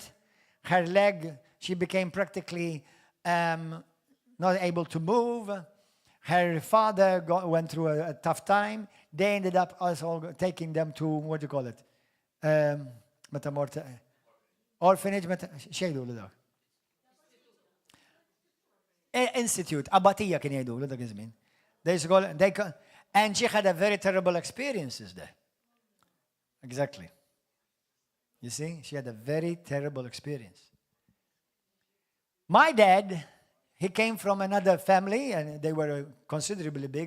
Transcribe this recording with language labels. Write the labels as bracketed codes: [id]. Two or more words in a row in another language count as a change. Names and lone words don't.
[en] Her leg, she became practically not able to move. Her father went through a tough time. They ended up also taking them to, what do you call it? Orphanage. [mt] Xejdu l-dak. [en] Institute. [mt] Abatija kien jgħidu l-dak iż-żmien. [en] And she had a very terrible experiences there. Exactly. You see, she had a very terrible experience. My dad, he came from another family, and they were considerably big.